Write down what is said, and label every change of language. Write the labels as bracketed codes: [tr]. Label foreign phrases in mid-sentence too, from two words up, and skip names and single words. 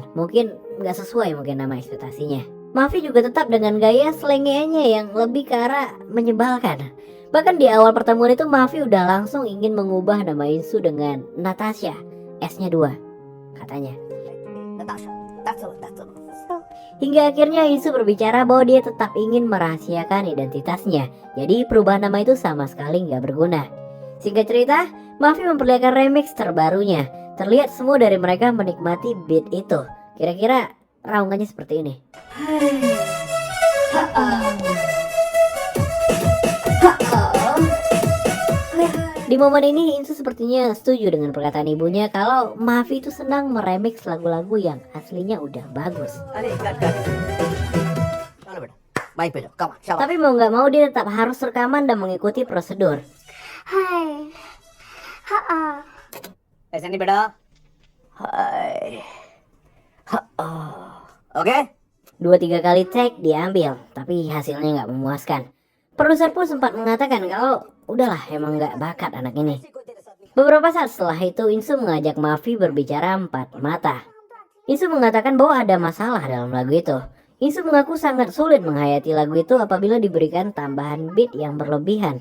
[id] Mungkin nggak sesuai nama ekspektasinya. Mahafi juga tetap dengan gaya selengenya yang lebih ke arah menyebalkan. Bahkan di awal pertemuan itu Mahafi udah langsung ingin mengubah nama Insu dengan Natasha, S-nya 2, katanya. Natasha, [en] that's all. [id] Hingga akhirnya Insu berbicara bahwa dia tetap ingin merahasiakan identitasnya. Jadi perubahan nama itu sama sekali nggak berguna. Singkat cerita, Mahafi memperlihatkan remix terbarunya. Terlihat semua dari mereka menikmati beat itu. Kira-kira raungannya seperti ini. Di momen ini Insu sepertinya setuju dengan perkataan ibunya kalau Mahafi itu senang meremix lagu-lagu yang aslinya udah bagus. [hi] अरे कट चलो बेटा माइक पे जाओ [en] come on [hi] शाबाश [id] Tapi mau nggak mau dia tetap harus rekaman dan mengikuti prosedur. [en] Hi. Ha. [hi] ऐसे नहीं बेटा [en] hi okay [id] 2-3 kali take diambil, tapi hasilnya nggak memuaskan. Produser pun sempat mengatakan kalau udahlah emang nggak bakat anak ini. Beberapa saat setelah itu Insu mengajak Mahafi berbicara empat mata. Insu mengatakan bahwa ada masalah dalam lagu itu. Insu mengaku sangat sulit menghayati lagu itu apabila diberikan tambahan beat yang berlebihan.